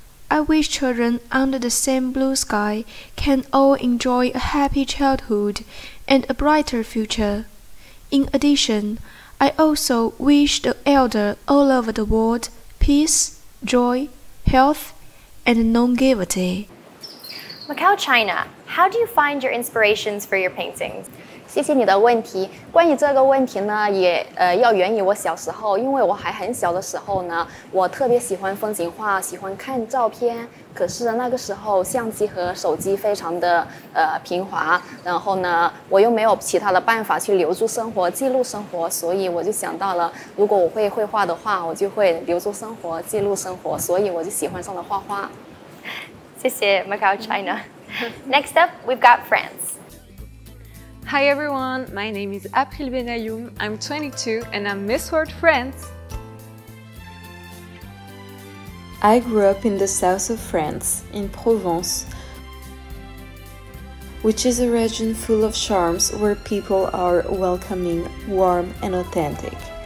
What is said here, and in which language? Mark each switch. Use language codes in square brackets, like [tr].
[en] I wish children under the same blue sky can all enjoy a happy childhood and a brighter future. In addition, I also wish the elder all over the world peace, joy, health, and longevity. Macau, China, how do you find your inspirations for your paintings? [zh] 谢谢你的问题。关于这个问题呢，也要源于我小时候，因为我还很小的时候呢，我特别喜欢风景画，喜欢看照片。可是那个时候相机和手机非常的平滑，然后呢，我又没有其他的办法去留住生活、记录生活，所以我就想到了，如果我会绘画的话，我就会留住生活、记录生活，所以我就喜欢上了画画。谢谢 [en] Macau China. Next up, we've got France. Hi everyone, my name is April Benayoum, I'm 22 and I'm Miss World France. I grew up in the south of France, in Provence, which is a region full of charms where people are welcoming, warm and authentic.